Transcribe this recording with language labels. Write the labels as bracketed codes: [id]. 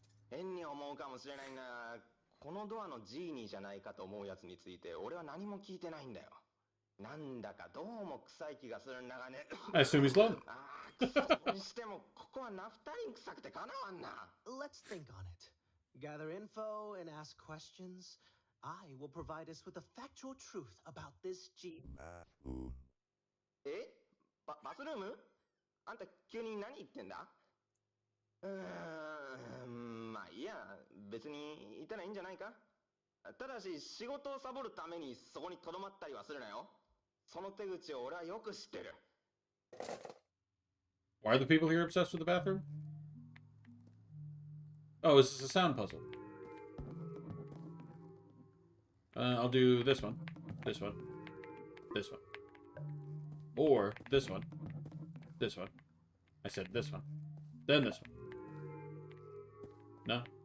[ja] 変に思うかもしれないが、このドアのジーニーじゃないかと思うやつについて俺は何も聞いてないんだよ。なんだかどうも臭い気がするんだがね。 [en] I assume he's lonely. [ja] にしてもここはナフタリン臭くてかなわんな。 [en] Let's think on it. gather info and ask questions. I will provide us with the factual truth about this G. [ja] えバスルームあんた急に何言ってんだまあいいや、別にいたらいいんじゃないかただし仕事をサボるためにそこに留まったりはするなよその手口を俺はよく知ってる [en] Why are the people here obsessed with the bathroom? Oh, is this a sound puzzle? I'll do this one, this one, this one. Or this one, this one. I said this one, then this one. No?